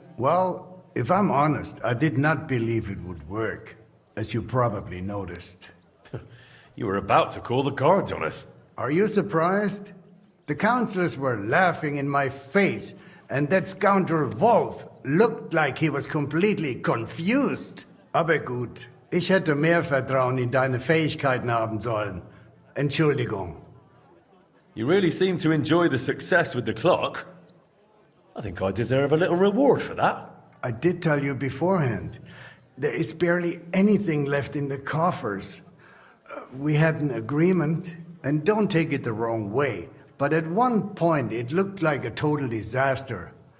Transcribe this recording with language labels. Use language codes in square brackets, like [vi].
[en] Well, if I'm honest, I did not believe it would work, as you probably noticed. You were about to call the guards on us. Are you surprised? The councillors were laughing in my face, and that scoundrel Wolf looked like he was completely confused. [de] Aber gut, ich hätte mehr Vertrauen in deine Fähigkeiten haben sollen. Entschuldigung. [en] You really seem to enjoy the success with the clock. I think I deserve a little reward for that. I did tell you beforehand. There is barely anything left in the coffers. We had an agreement, and don't take it the wrong way, but at one point it looked like a total disaster.